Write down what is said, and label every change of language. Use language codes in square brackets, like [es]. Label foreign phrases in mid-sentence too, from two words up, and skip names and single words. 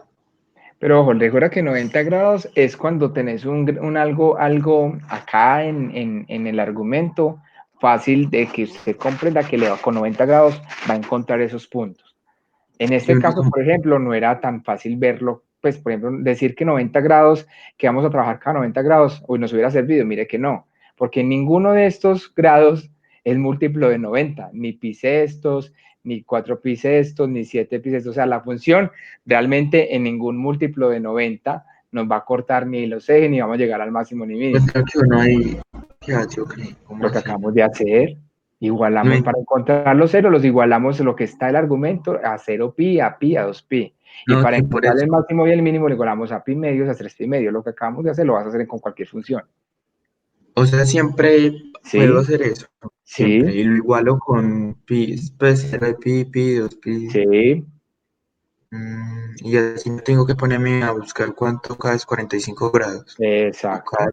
[es] Pero ojo, recuerda que 90 grados es cuando tenés un algo acá en el argumento fácil de que usted comprenda que le va con 90 grados, va a encontrar esos puntos. En Y este uno caso, como, por ejemplo, no era tan fácil verlo, pues, por ejemplo, decir que 90 grados, que vamos a trabajar cada 90 grados, hoy nos hubiera servido, mire que no, porque ninguno de estos grados es múltiplo de 90, ni pi sextos, ni 4 pi sextos, ni 7 pi sextos, o sea, la función realmente en ningún múltiplo de 90 nos va a cortar ni los ejes, ni vamos a llegar al máximo ni o mínimo. sea que uno ahí, ¿qué hace? Ok, ¿cómo Lo que así? acabamos de hacer, igualamos, 90, para encontrar los ceros, los igualamos lo que está el argumento a 0 pi, a pi, a 2 pi. Y no, para sí, por encontrar eso. el máximo y el mínimo, le igualamos a pi medios, a 3 pi medios. Lo que acabamos de hacer lo vas a hacer con cualquier función. O sea, siempre puedo ¿Sí? hacer eso, siempre, ¿Sí? y lo igualo con pi, pues 0 de pi, 2 pi. ¿Sí? Y así no tengo que ponerme a buscar cuánto cada es 45 grados, o cada